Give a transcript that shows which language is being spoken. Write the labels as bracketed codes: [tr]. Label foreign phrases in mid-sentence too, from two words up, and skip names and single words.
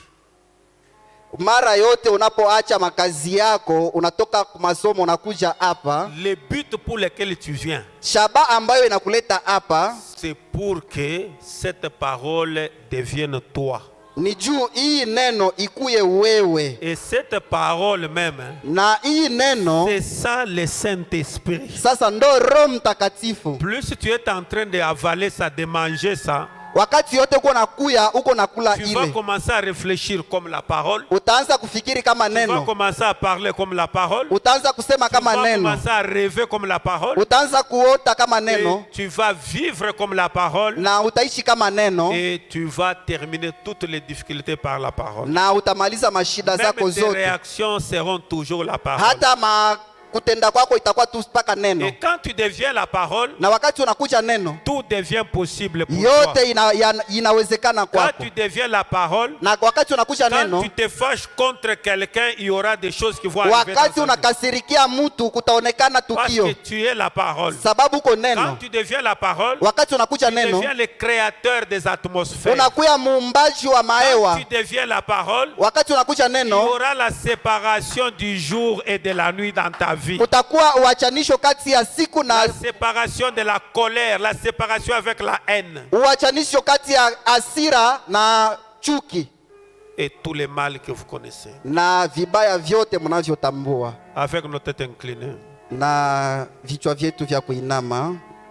[sw] mara yote unapoacha makazi yako, unatoka masomo unakuja hapa, [fr] le but pour lequel tu viens, [sw] shaba ambayo inakuleta hapa, [fr] c'est pour que cette parole devienne toi. [sw] ni juu hii neno ikuye wewe. [fr] Et cette parole même, [sw] Na hii neno [fr] c'est ça le Saint-Esprit. [sw] sasa ndo Roho Mtakatifu. [fr] Plus tu es en train d'avaler ça, de manger ça, [sw] Wakati yote uko nakuya, uko nakula [fr] tu vas [sw] ile, [fr] commencer à réfléchir comme la parole. [sw] utaanza kufikiri kama [fr] Tu vas [sw] neno, [fr] commencer à parler comme la parole. [sw] utaanza kusema [fr] Tu vas [sw] kama neno, [fr] commencer à rêver comme la parole. [sw] utaanza kuota kama neno, [fr] Et tu vas vivre comme la parole. [sw] na utaishi kama neno, [fr] Et tu vas terminer toutes les difficultés par la parole. [sw] na utamaliza mashida zako [fr] Même tes [sw] zote. [fr] réactions seront toujours la parole. [sw] Hata kutenda kwako itakuwa tu mpaka neno. [fr] Et quand tu deviens la parole, [sw] Na wakati unakuja neno, [fr] tout devient possible pour toi. [sw] yote inawezekana [fr] Quand [sw] kwako. [fr] tu deviens la parole, [sw] Na wakati unakuja [fr] quand [sw] neno, [fr] tu te fâches contre quelqu'un, il y aura des choses qui vont arriver dans [sw] wakati [fr] ta vie. [sw] unakasirikia mtu, kutaonekana [fr] Parce [sw] tukio, [fr] que tu es la parole. [sw] sababu uko [fr] Quand [sw] neno. [fr] tu deviens la parole, [sw] Wakati unakuja [fr] tu [sw] neno, [fr] deviens le créateur des atmosphères. [sw] unakuya muumbaji wa [fr] Quand [sw] mahewa. [fr] tu deviens la parole, [sw] Wakati unakuja [fr] il y [sw] neno, [fr] aura la séparation du jour et de la nuit dans ta vie. [sw] kutakuwa uachanisho kati ya siku na [fr] La séparation de la colère, la séparation avec la haine [sw] uachanisho kati ya hasira na chuki [fr] et tous les mal que vous connaissez. [sw] na vibaya vyote mnavyotambua. [fr] Avec nos têtes inclinées. [sw] Na vichwa vyetu vya kuinama.